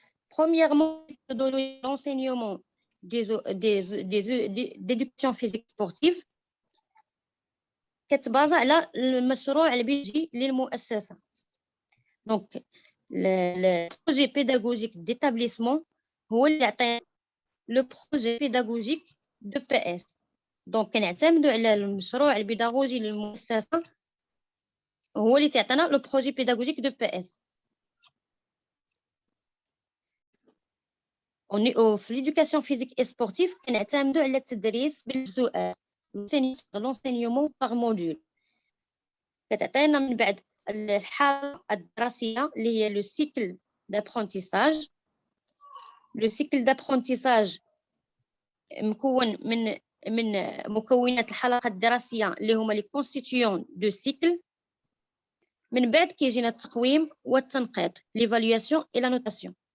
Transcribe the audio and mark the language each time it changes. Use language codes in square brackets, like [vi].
[fr] Premièrement, méthodologie d'enseignement d'éducation physique sportive [ar] كتبازا على المشروع اللي بيجي للمؤسسة. [fr] Donc, le projet pédagogique d'établissement [ar] هو اللي يعطي [fr] le projet pédagogique de PS. [ar] Donc, كنعتمدوا على المشروع البيداغوجي للمؤسسة هو اللي تعطينا [fr] le projet pédagogique de PS. في l'éducation physique et sportive [ar] كنعتمدوا على التدريس بالجزءات [fr] l'enseignement par module. [ar] كتعطينا من بعد الحالة الدراسية اللي هي [fr] le cycle d'apprentissage. Le cycle d'apprentissage [ar] مكون من مكونات الحلقة الدراسية اللي هما [fr] les constituants de cycle. [ar] من بعد كيجينا التقويم والتنقيط [fr] l'évaluation et la notation.